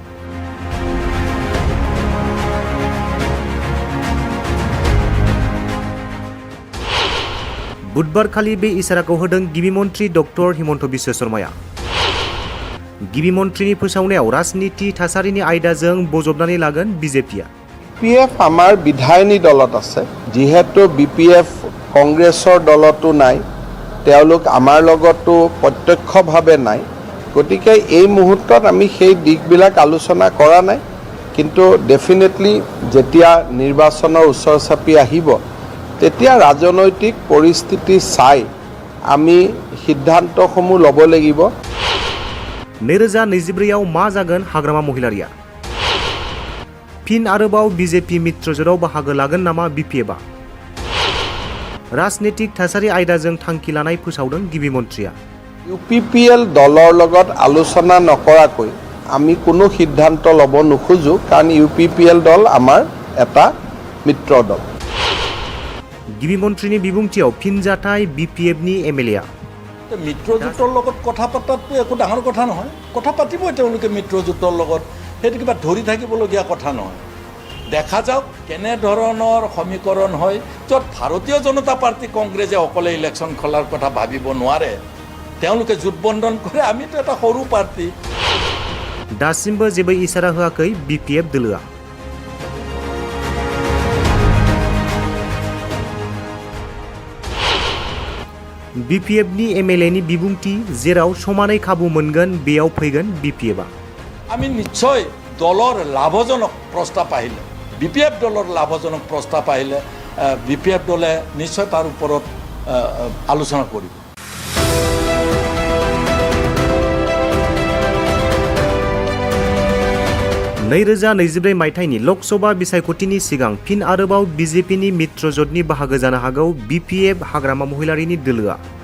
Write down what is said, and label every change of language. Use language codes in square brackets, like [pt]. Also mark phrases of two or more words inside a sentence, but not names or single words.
[brx] बुधबारखालि बे इसाराखौ होदों गिबि मन्त्री डक्टर हिमन्त बिश्व शर्माया। गिबि मन्त्रीनि फोसावनायाव राजनीति थासारिनि आयदाजों बजबनानै लागोन बिजेपिया। [as] BPF আমাৰ বিধায়িনী দলত আছে যিহেতু BPF कংগ্ৰেছৰ দলতো নাই তেওঁলোক আমাৰ লগতো প্ৰত্যক্ষভাৱে নাই গতিকে এই মুহূৰ্তত আমি সেই দিকবিলাক আলোচনা কৰা নাই কিন্তু ডেফিনেটলি যেতিয়া নিৰ্বাচনৰ ওচৰ চাপি আহিব তেতিয়া ৰাজনৈতিক পৰিস্থিতি চাই আমি সিদ্ধান্তসমূহ ল'ব লাগিব। [brx] 2024 मा जागोन हाग्रामा महिलारिया? फिन आरोबाव बिजेपि मित्रजोटाव बाहागो लागोन नामा BPFआ? राजनीतिक थासारि आयदाजों थांखि लानाय फोसावदों गिबि मन्त्रीया। [as] UPPL दলৰ লগত আলোচনা নকৰাকৈ আমি কোনো সিদ্ধান্ত ল'ব নোখোজো কাৰণ UPPL দল আমাৰ এটা মিত্ৰ দল। [brx] गिबি मन्त्रीनि बिबुंथियाव फिनजाथाय BPFनि MLA [as] মিত্ৰজোঁটৰ লগত কথা পতাটো একো ডাঙৰ কথা নহয়, কথা পাতিবই তেওঁলোকে মিত্ৰজোঁটৰ লগত, সেইটো কিবা ধৰি থাকিবলগীয়া কথা নহয়। দেখা যাওক কেনেধৰণৰ সমীকৰণ হয় য'ত ভাৰতীয় জনতা পাৰ্টি কংগ্ৰেছে অকলে ইলেকশ্যন খেলাৰ কথা ভাবিব নোৱাৰে, তেওঁলোকে জোটবন্ধন কৰে, আমিতো এটা সৰু পাৰ্টি। [brx] दासिमबो जेबो इसारा होआखै BPF दोलोआ। BPFनि MLAनि बिबुंथि जेराव समानै खाबु मोनगोन बेयाव फैगोन BPFआ। [as] আমি নিশ্চয় দলৰ লাভজনক প্ৰস্তাৱ আহিলে BPF দলৰ লাভজনক প্ৰস্তাৱ আহিলে BPF দলে নিশ্চয় তাৰ ওপৰত আলোচনা কৰিব। [brx] 2024 मायथाइनि लकसभा बिसायख'थिनि सिगां फिन आरोबाव बिजेपिनि मित्रजोटनि बाहागो जानो हागौ BPF हाग्रामा महिलारिनि दोलोआ।